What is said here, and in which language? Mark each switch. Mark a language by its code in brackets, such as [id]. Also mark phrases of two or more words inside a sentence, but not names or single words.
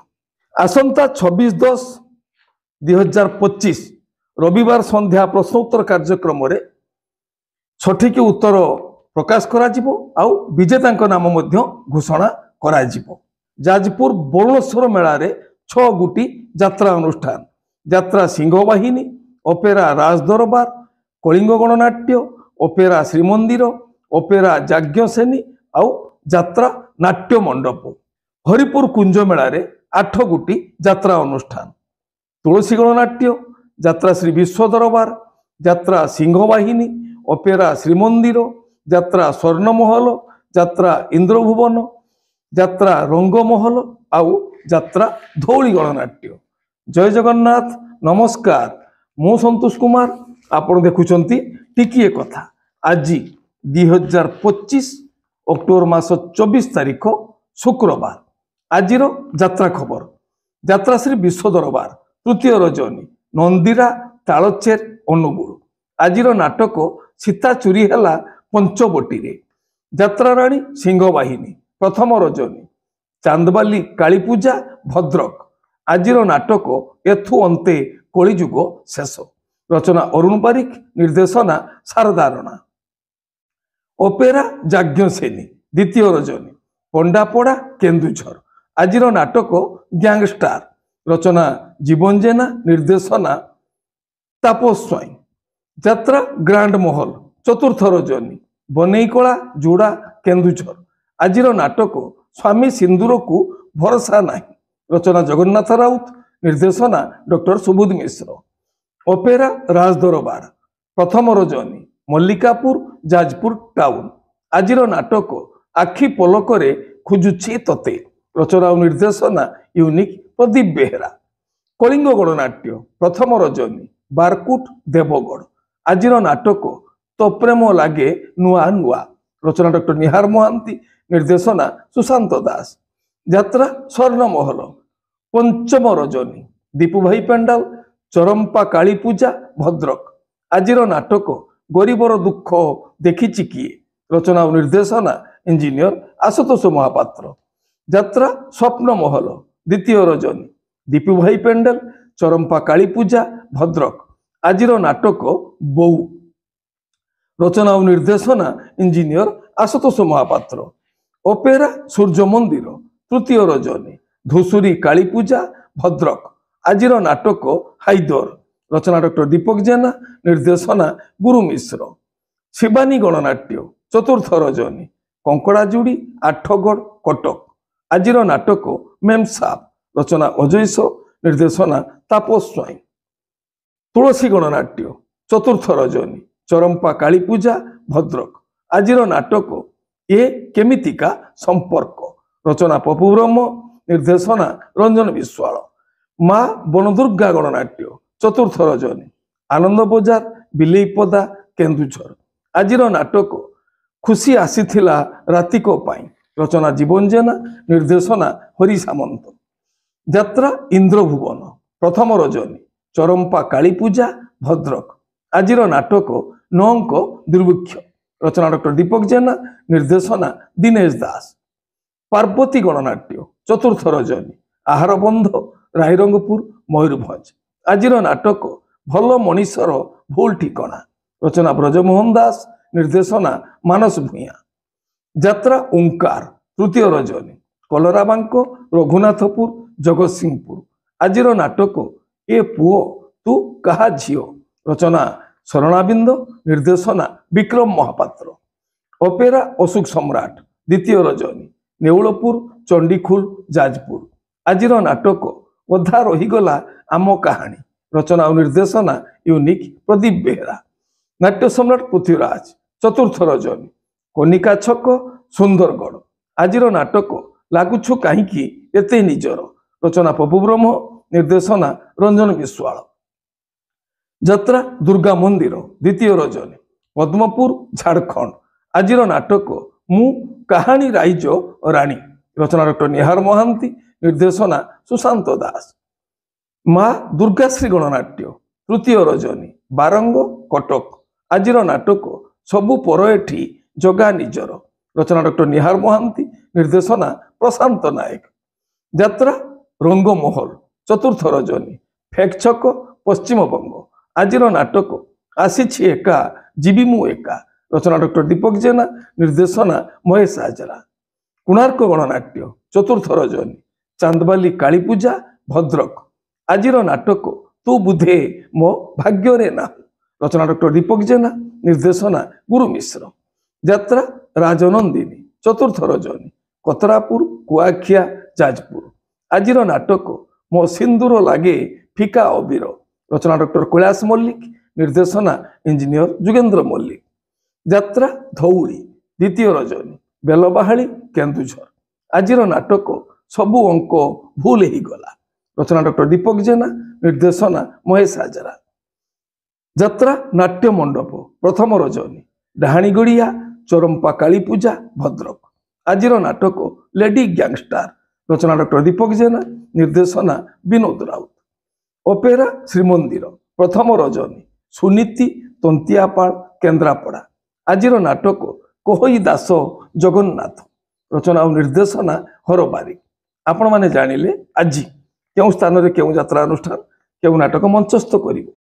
[or] ଆସନ୍ତା 26/10/2025 ରବିବାର ସନ୍ଧ୍ୟା ପ୍ରଶ୍ନୋତ୍ତର କାର୍ଯ୍ୟକ୍ରମ ରେ ସଠିକ ଉତ୍ତର ପ୍ରକାଶ କରା ଯିବ ଆଉ ବିଜେତା ନାମ ମଧ୍ୟ ଘୋଷଣା କରା ଯିବ। ଯାଜପୁର ବରୁଣେଶ୍ୱର ମେଳା ରେ 6 ଗୁଟି ଯାତ୍ରା ଅନୁଷ୍ଠାନ ଯାତ୍ରା ସିଂହବାହିନୀ ଅପେରା ରାଜଦରବାର କଳିଙ୍ଗ ଗଣନାଟ୍ୟ ଅପେରା ଶ୍ରୀମନ୍ଦିର ଅପେରା ଯାଜ୍ଞସେନୀ ଆଉ ଯାତ୍ରା ନାଟ୍ୟ ମଣ୍ଡପ। ହରିପୁର କୁଞ୍ଜ ମେଳା ରେ 8 ଗୁଟି ଯାତ୍ରା ଅନୁଷ୍ଠାନ ତୁଳସୀ ଗଣନାଟ୍ୟ ଯାତ୍ରା ଶ୍ରୀ ବିଶ୍ୱ ଦରବାର ଯାତ୍ରା ସିଂହବାହିନୀ ଅପେରା ଶ୍ରୀମନ୍ଦିର ଯାତ୍ରା ସ୍ୱର୍ଣ୍ଣମହଲ ଯାତ୍ରା ଇନ୍ଦ୍ରଭୁବନ ଯାତ୍ରା ରଙ୍ଗମହଲ ଆଉ ଯାତ୍ରା ଧଉଳି ଗଣନାଟ୍ୟ। ଜୟ ଜଗନ୍ନାଥ ନମସ୍କାର ମୁଁ ସନ୍ତୋଷ କୁମାର ଆପଣ ଦେଖୁଛନ୍ତି ଟିକିଏ କଥା। ଆଜି 2025 ଅକ୍ଟୋବର ମାସ 24 ତାରିଖ ଶୁକ୍ରବାର। ଆଜିର ଯାତ୍ରା ଖବର ଯାତ୍ରା ଶ୍ରୀ ବିଶ୍ୱ ଦରବାର ତୃତୀୟ ରଜନୀ ନନ୍ଦିରା ତାଳଚେର ଅନୁଗୁଳ। ଆଜିର ନାଟକ ସୀତା ଚୋରି ହେଲା ପଞ୍ଚବଟୀ ରେ ଯାତ୍ରା ରାଣୀ ସିଂହବାହିନୀ ପ୍ରଥମ ରଜନୀ ଚାନ୍ଦବାଲି କାଳୀପୂଜା ଭଦ୍ରକ। ଆଜିର ନାଟକ ଏଥୁ ଅନ୍ତେ କଳିଯୁଗ ଶେଷ। ରଚନା ଅରୁଣ ବାରିକ ନିର୍ଦ୍ଦେଶନା ଶାରଦା ରାଣା। ଅପେରା ଯାଜ୍ଞସେନୀ ଦ୍ୱିତୀୟ ରଜନୀ ପଣ୍ଡାପଡ଼ା କେନ୍ଦୁଝର। ଆଜିର ନାଟକ ଗ୍ୟାଙ୍ଗଷ୍ଟାର ରଚନା ଜୀବନ ଜେନା ନିର୍ଦ୍ଦେଶନା ତାପସ ସ୍ୱାଇଁ। ଯାତ୍ରା ଗ୍ରାଣ୍ଡ ମହଲ ଚତୁର୍ଥ ରଜନୀ ବଣେଇକଳା ଯୋଡ଼ା କେନ୍ଦୁଝର। ଆଜିର ନାଟକ ସ୍ୱାମୀ ସିନ୍ଦୂର କୋ ଭରୋସା ନହୀଁ ରଚନା ଜଗନ୍ନାଥ ରାଉତ ନିର୍ଦ୍ଦେଶନା ଡକ୍ଟର ସୁବୋଧ ମିଶ୍ର। ଅପେରା ରାଜଦରବାର ପ୍ରଥମ ରଜନୀ ମଲ୍ଲିକାପୁର ଯାଜପୁର ଟାଉନ। ଆଜିର ନାଟକ ଆଖି ପଲକରେ ଖୋଜୁଛି ତତେ ରଚନା ଓ ନିର୍ଦ୍ଦେଶନା ୟୁନିକ ପ୍ରଦୀପ ବେହେରା। କଳିଙ୍ଗ ଗଣନାଟ୍ୟ ପ୍ରଥମ ରଜନୀ ବାରକୁଟ ଦେବଗଡ଼। ଆଜିର ନାଟକ ତୋ ପ୍ରେମ ଲାଗେ ନୂଆ ନୂଆ ରଚନା ଡକ୍ଟର ନିହାର ମହାନ୍ତି ନିର୍ଦ୍ଦେଶନା ସୁଶାନ୍ତ ଦାସ। ଯାତ୍ରା ସ୍ୱର୍ଣ୍ଣମହଲ ପଞ୍ଚମ ରଜନୀ ଦୀପୁ ଭାଇ ପେଣ୍ଡାଲ ଚରମ୍ପା କାଳୀ ପୂଜା ଭଦ୍ରକ। ଆଜିର ନାଟକ ଗରିବର ଦୁଃଖ ଦେଖିଛି କିଏ ରଚନା ଓ ନିର୍ଦ୍ଦେଶନା ଇଞ୍ଜିନିୟର ଆଶୁତୋଷ ମହାପାତ୍ର। ଯାତ୍ରା ସ୍ୱପ୍ନ ମହଲ ଦ୍ୱିତୀୟ ରଜନୀ ଦୀପୁ ଭାଇ ପେଣ୍ଡାଲ ଚରମ୍ପା କାଳୀ ପୂଜା ଭଦ୍ରକ। ଆଜିର ନାଟକ ବହୁ ରଚନା ଓ ନିର୍ଦ୍ଦେଶନା ଇଞ୍ଜିନିୟର ଆଶୁତୋଷ ମହାପାତ୍ର। ଅପେରା ସୂର୍ଯ୍ୟ ମନ୍ଦିର ତୃତୀୟ ରଜନୀ ଧୂସୁରି କାଳୀ ପୂଜା ଭଦ୍ରକ। ଆଜିର ନାଟକ ହାଇଦର ରଚନା ଡକ୍ଟର ଦୀପକ ଜେନା ନିର୍ଦ୍ଦେଶନା ଗୁରୁ ମିଶ୍ର। ଶିବାନୀ ଗଣନାଟ୍ୟ ଚତୁର୍ଥ ରଜନୀ କଙ୍କଡ଼ାଜୁଡ଼ି ଆଠଗଡ଼ କଟକ। ଆଜିର ନାଟକ ମେମସାପ ରଚନା ଅଜୟସ ନିର୍ଦ୍ଦେଶନା ତାପସ ସ୍ୱାଇଁ। ତୁଳସୀ ଗଣନାଟ୍ୟ ଚତୁର୍ଥ ରଜନୀ ଚରମ୍ପା କାଳୀ ପୂଜା ଭଦ୍ରକ। ଆଜିର ନାଟକ ଏ କେମିତିକା ସମ୍ପର୍କ ରଚନା ପପୁ ବ୍ରହ୍ମ ନିର୍ଦ୍ଦେଶନା ରଞ୍ଜନ ବିଶ୍ୱାଳ। ମା ବନଦୁର୍ଗା ଗଣନାଟ୍ୟ ଚତୁର୍ଥ ରଜନୀ ଆନନ୍ଦ ବଜାର ବିଲେଇପଦା କେନ୍ଦୁଝର। ଆଜିର ନାଟକ ଖୁସି ଆସିଥିଲା ରାତିକୋ ପାଇଁ ରଚନା ଜୀବନ ଜେନା ନିର୍ଦ୍ଦେଶନା ହରି ସାମନ୍ତ। ଯାତ୍ରା ଇନ୍ଦ୍ରଭୁବନ ପ୍ରଥମ ରଜନୀ ଚରମ୍ପା କାଳୀ ପୂଜା ଭଦ୍ରକ। ଆଜିର ନାଟକ ନଅଙ୍କ ଦୁର୍ଭିକ୍ଷ ରଚନା ଡକ୍ଟର ଦୀପକ ଜେନା ନିର୍ଦ୍ଦେଶନା ଦିନେଶ ଦାସ। ପାର୍ବତୀ ଗଣନାଟ୍ୟ ଚତୁର୍ଥ ରଜନୀ ଆହାର ବନ୍ଧ ରାଇରଙ୍ଗପୁର ମୟୂରଭଞ୍ଜ। ଆଜିର ନାଟକ ଭଲ ମଣିଷର ଭୁଲ ଠିକଣା ରଚନା ବ୍ରଜମୋହନ ଦାସ ନିର୍ଦ୍ଦେଶନା ମାନସ ଭୂୟାଁ। ଯାତ୍ରା ଓଁକାର ତୃତୀୟ ରଜନୀ କଳରାବାଙ୍କ ରଘୁନାଥପୁର ଜଗତସିଂହପୁର। ଆଜିର ନାଟକ ଏ ପୁଅ ତୁ କାହା ଝିଅ ରଚନା ଶରଣାବିନ୍ଦ ନିର୍ଦ୍ଦେଶନା ବିକ୍ରମ ମହାପାତ୍ର। ଅପେରା ଅଶୋକ ସମ୍ରାଟ ଦ୍ୱିତୀୟ ରଜନୀ ନେଉଳପୁର ଚଣ୍ଡିଖୋଲ ଯାଜପୁର। ଆଜିର ନାଟକ ଅଧା ରହିଗଲା ଆମ କାହାଣୀ ରଚନା ଓ ନିର୍ଦ୍ଦେଶନା ୟୁନିକ ପ୍ରଦୀପ ବେହେରା। ନାଟ୍ୟ ସମ୍ରାଟ ପୃଥ୍ୱୀରାଜ ଚତୁର୍ଥ ରଜନୀ କନିକା ଛକ ସୁନ୍ଦରଗଡ଼। ଆଜିର ନାଟକ ଲାଗୁଛୁ କାହିଁକି ଏତେ ନିଜର ରଚନା ପପୁ ବ୍ରହ୍ମ ନିର୍ଦ୍ଦେଶନା ରଞ୍ଜନ ବିଶ୍ୱାଳ। ଯାତ୍ରା ଦୁର୍ଗା ମନ୍ଦିର ଦ୍ୱିତୀୟ ରଜନୀ ପଦ୍ମପୁର ଝାଡ଼ଖଣ୍ଡ। ଆଜିର ନାଟକ ମୁ କାହାଣୀ ରାଇଜ ରାଣୀ ରଚନା ଡକ୍ଟର ନିହାର ମହାନ୍ତି, ନିର୍ଦ୍ଦେଶନା ସୁଶାନ୍ତ ଦାସ। ମା ଦୁର୍ଗାଶ୍ରୀ ଗଣନାଟ୍ୟ ତୃତୀୟ ରଜନୀ ବାରଙ୍ଗ କଟକ ଆଜିର ନାଟକ ସବୁ ପର ଏଠି ଜଗା ନିଜର। ରଚନା ଡକ୍ଟର ନିହାର ମହାନ୍ତି, ନିର୍ଦ୍ଦେଶନା ପ୍ରଶାନ୍ତ ନାୟକ। ଯାତ୍ରା ରଙ୍ଗମହଲ ଚତୁର୍ଥ ରଜନୀ ଫେକ ଛକ ପଶ୍ଚିମବଙ୍ଗ ଆଜିର ନାଟକ ଆସି ଏକା ଯିବି ମୁଁ ଏକା। ରଚନା ଡକ୍ଟର ଦୀପକ ଜେନା, ନିର୍ଦ୍ଦେଶନା ମହେଶ ହାଜରା। କୋଣାର୍କ ଗଣନାଟ୍ୟ ଚତୁର୍ଥ ରଜନୀ ଚାନ୍ଦବାଲି କାଳୀ ପୂଜା ଭଦ୍ରକ ଆଜିର ନାଟକ ତୁ ବୁଧେ ମୋ ଭାଗ୍ୟ ରେ ନା। ରଚନା ଡକ୍ଟର ଦୀପକ ଜେନା, ନିର୍ଦ୍ଦେଶନା ଗୁରୁ ମିଶ୍ର। ଯାତ୍ରା ରାଜନନ୍ଦିନୀ ଚତୁର୍ଥ ରଜନୀ କଟରାପୁର କୁଆଖିଆ ଯାଜପୁର ଆଜିର ନାଟକ ମୋ ସିନ୍ଦୂର ଲାଗେ ଫିକା ଅବିର। ରଚନା ଡକ୍ଟର କୈଳାସ ମଲ୍ଲିକ, ନିର୍ଦ୍ଦେଶନା ଇଞ୍ଜିନିୟର ଜୁଗେନ୍ଦ୍ର ମଲ୍ଲିକ। ଯାତ୍ରା ଧଉଳି ଦ୍ୱିତୀୟ ରଜନୀ ବେଲବାହାଲି କେନ୍ଦୁଝର ଆଜିର ନାଟକ ସବୁ ଅଙ୍କ ଭୁଲ ହି ଗଲା। ରଚନା ଡକ୍ଟର ଦୀପକ ଜେନା, ନିର୍ଦ୍ଦେଶନା ମହେଶ ହାଜରା। ଯାତ୍ରା ନାଟ୍ୟ ମଣ୍ଡପ ପ୍ରଥମ ରଜନୀ ଡାହାଣୀଗଡ଼ିଆ ଚରମ୍ପା କାଳୀ ପୂଜା ଭଦ୍ରକ ଆଜିର ନାଟକ ଲେଡି ଗ୍ୟାଙ୍ଗଷ୍ଟାର। ରଚନା ଡକ୍ଟର ଦୀପକ ଜେନା, ନିର୍ଦ୍ଦେଶନା ବିନୋଦ ରାଉତ। ଅପେରା ଶ୍ରୀମନ୍ଦିର ପ୍ରଥମ ରଜନୀ ସୁନୀତି ତନ୍ତିଆପଡ଼ା କେନ୍ଦ୍ରାପଡ଼ା ଆଜିର ନାଟକ କୋହଇ ଦାସ ଜଗନ୍ନାଥ। ରଚନା ଓ ନିର୍ଦ୍ଦେଶନା ହର ବାରିକ। ଆପଣ ମାନେ ଜାଣିଲେ ଆଜି କେଉଁ ସ୍ଥାନ ରେ କେଉଁ ଯାତ୍ରା ଅନୁଷ୍ଠାନ କେଉଁ ନାଟକ ମଞ୍ଚସ୍ଥ କରିବ।